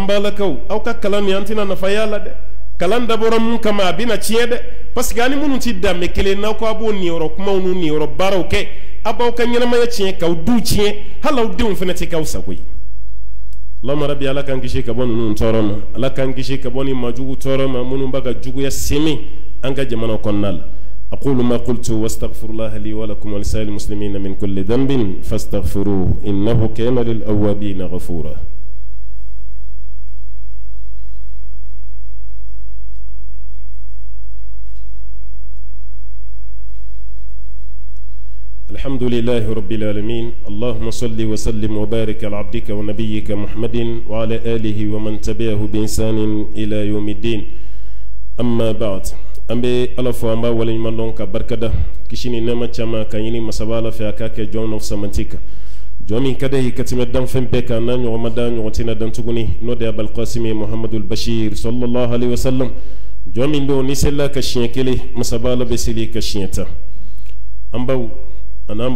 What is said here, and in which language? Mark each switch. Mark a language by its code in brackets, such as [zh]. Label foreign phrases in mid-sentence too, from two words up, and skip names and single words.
[bm] balakaw aw ka kalan nin an tɛna nafa y'a la dɛ kalan dabɔra mun kama a bɛna tiɲɛ dɛ [fr] parce que [bm] ani minnu tɛ danbe kelen n'aw ko a b'o niyɔrɔ kumaw n'u niyɔrɔ baaraw kɛ a b'aw ka ɲɛnamaya tiɲɛ k'aw duw tiɲɛ hali aw denw fana tɛ k'aw sago ye [ar] اللهم ربي [bm] Ala k'an kisi ka bɔ ninnu tɔɔrɔ ma Ala k'an kisi ka bɔ ni majugu tɔɔrɔ ma minnu b'a ka juguya sɛmɛ an ka jamana kɔnɔna la [ar] أقول ما قلت واستغفر الله لي ولكم ولسائر المسلمين من كل ذنب فاستغفروه إنه كان للأوابين غفورا الحمد لله رب العالمين اللهم صل وسلم وبارك على عبدك ونبيك محمد وعلى آله ومن تبعه بإحسان إلى يوم الدين أما بعد [bm] an bɛ Ala fo an b'a waleɲuman dɔn ka barikada kisi ni nɛɛma caman ka ɲini masaba Ala fɛ a k'a kɛ jɔn n'aw samanti kan jɔn min ka d'a ye ka tɛmɛ danfɛn bɛɛ kan n'a ɲɔgɔn ma da ɲɔgɔn tɛna dan tuguni n'o de ye Abul Qasim Muhammadul Bashir [ar] صلى الله عليه وسلم [bm] jɔn min don ni selila ka siɲɛ kelen masaba Ala bɛ seli ka siɲɛ tan an baw ani an